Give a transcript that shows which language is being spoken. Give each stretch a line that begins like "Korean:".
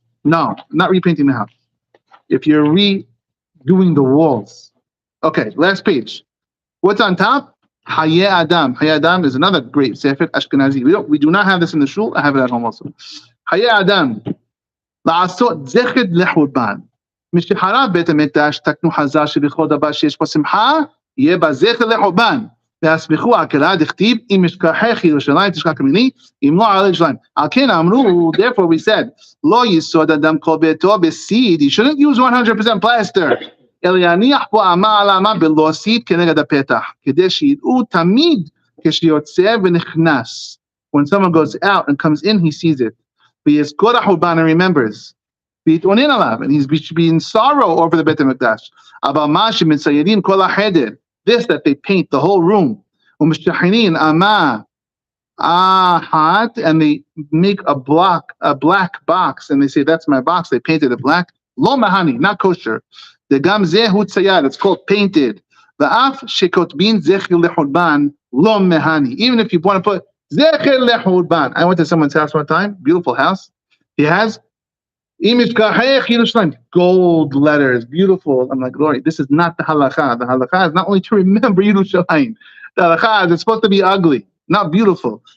English: No, not repainting the house. If you're redoing the walls. Okay, last page. What's on top? Hayeh Adam. Hayeh Adam is another great Sefer Ashkenazi. We do not have this in the shul. I have it at home also.
Hebrew: Hayeh Adam. לעשות זכר לחורבן. משחרב בית המקדש תקנו חז"ל שבכל דבר שיש בו שמחה, יהיה בה זכר לחורבן. והסמיכו עקרה דכתיב, אם ישכחך ירושלים תשכח ימיני, אם לא עלה ירושלים. על כן אמרו,
English: therefore we said,
Hebrew: לא יסוד אדם כל ביתו בסיד,
English: you shouldn't use 100% plaster,
Hebrew: אלא יניח בו אמה על אמה בלא סיד כנגד הפתח, כדי שידעו תמיד כשיוצא ונכנס.
English: When someone goes out and comes in, he sees it.
Hebrew: ויזכור החורבן
English: and remembers.
Hebrew: ויתאונן עליו,
English: and he's being sorrow over the Beit HaMikdash.
Hebrew: אבל מה שמציירים כל החדר,
English: this that they paint the whole room,
Hebrew: ומשתחררים אמה אחת,
English: and they make a black box, and they say that's my box, they painted it black,
Hebrew: לא מהני,
English: not kosher.
Hebrew: וגם זה הוא צייר,
English: it's called painted.
Hebrew: ואף שכותבים זכר לחורבן, לא מהני.
English: Even if you want to put
Hebrew: זכר לחורבן.
English: I went to someone's house one time, beautiful house. He has
Hebrew: אם ישכחך ירושלים,
English: gold letters, beautiful. I'm like, Lord, this is not the halakha. The halakha is not only to remember Yerushalayim. The halakha is it's supposed to be ugly, not beautiful.